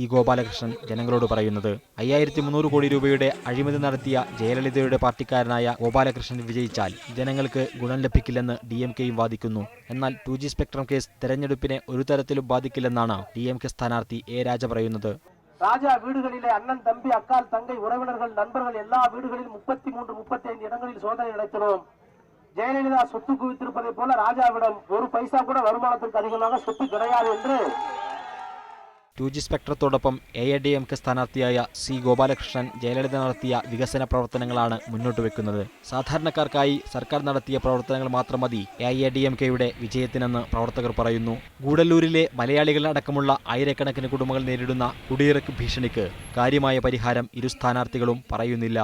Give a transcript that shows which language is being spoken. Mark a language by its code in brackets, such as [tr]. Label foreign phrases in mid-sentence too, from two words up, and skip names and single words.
[ml] ഗോപാലകൃഷ്ണൻ ജനങ്ങളോട് പറയുന്നത്. 5300 കോടി രൂപയുടെ അഴിമതി നടത്തിയ ജയലളിതയുടെ പാർട്ടിക്കാരനായ ഗോപാലകൃഷ്ണൻ വിജയിച്ചാൽ ജനങ്ങൾക്ക് ഗുണം ലഭിക്കില്ലെന്ന് DMKയും വാദിക്കുന്നു. എന്നാൽ 2G [en] spectrum case [ml] തെരഞ്ഞെടുപ്പിനെ ഒരു തരത്തിലും ബാധിക്കില്ലെന്നാണ് DMK സ്ഥാനാർത്ഥി A. രാജ പറയുന്നത്. [ta] ராஜா வீடுகளிலே அண்ணன் தம்பி அக்கால் தங்கை உறவினர்கள் நண்பர்கள் எல்லா வீடுகளிலும் 33-35 இடங்களில் சோதனை நடத்தினோம். ஜெயலலிதா சொத்து குவித்திருப்பதை போல ராஜாவிடம் ஒரு பைசா கூட வருமானத்திற்கு அதிகமாக சொத்து கிடையாது என்று [ml] 2G സ്പെക്ട്രത്തോടൊപ്പം AIADMK സ്ഥാനാർത്ഥിയായ C. ഗോപാലകൃഷ്ണൻ ജയലളിത നടത്തിയ വികസന പ്രവർത്തനങ്ങളാണ് മുന്നോട്ട് വെക്കുന്നത്. സാധാരണക്കാർക്കായി സർക്കാർ നടത്തിയ പ്രവർത്തനങ്ങൾ മാത്രം മതി AIADMKയുടെ വിജയത്തിനെന്ന് പ്രവർത്തകർ പറയുന്നു. ഗൂഡല്ലൂരിലെ മലയാളികളടക്കമുള്ള ആയിരക്കണക്കിന് കുടുംബങ്ങൾ നേരിടുന്ന കുടിയിറക്ക് ഭീഷണിക്ക് കാര്യമായ പരിഹാരം ഇരു സ്ഥാനാർത്ഥികളും പറയുന്നില്ല.